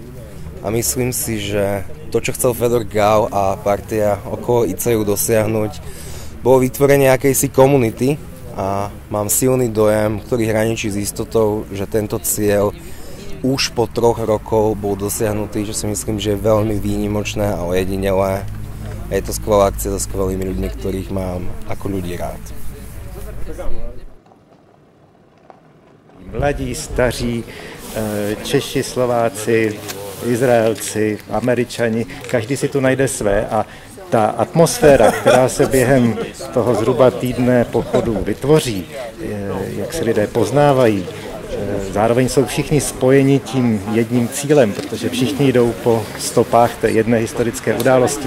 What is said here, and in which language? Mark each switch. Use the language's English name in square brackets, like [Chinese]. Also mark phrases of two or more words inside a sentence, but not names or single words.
[Slovak] A myslím si, že to, čo chcel Fedor Gál a partia okolo ICEU dosiahnuť, bolo vytvorenie akejsi komunity, a mám silný dojem, ktorý hraničí s istotou, že tento cieľ už po 3 rokov bol dosiahnutý, že si myslím, že je veľmi výnimočné a ojedinelé. A je to skvelá akcia so skvelými ľuďmi, ktorých mám ako ľudí rád. [Czech] Mladí, staří, Češi, Slováci, Izraelci, Američani, každý si tu najde své a ta atmosféra, která se během toho zhruba týdne pochodu vytvoří, jak se lidé poznávají, zároveň jsou všichni spojeni tím jedním cílem, protože všichni jdou po stopách té jedné historické události.